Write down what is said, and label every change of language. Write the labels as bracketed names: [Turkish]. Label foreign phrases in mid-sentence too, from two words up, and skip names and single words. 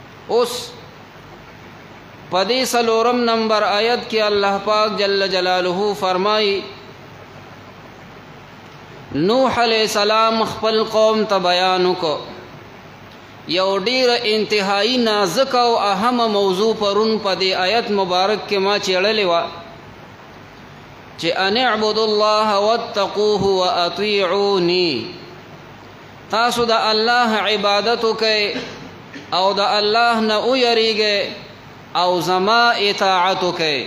[Pashto] اوس پدی سلورم نمبر آیت کی اللہ پاک [Arabic] جل جلالہ [Pashto] فرمائی نوح علیہ السلام خپل قوم ته بیان کو یو ډیر انتہائی نازک او اهم موضوع پرون پدی آیت مبارک کې ما چیړلې وا چې [Arabic] ان اعبدوا الله واتقوه واطيعوني [Pashto] تاسو د الله عبادت کوئ او د الله نه ویریږئ او زما اطاعت کوئ.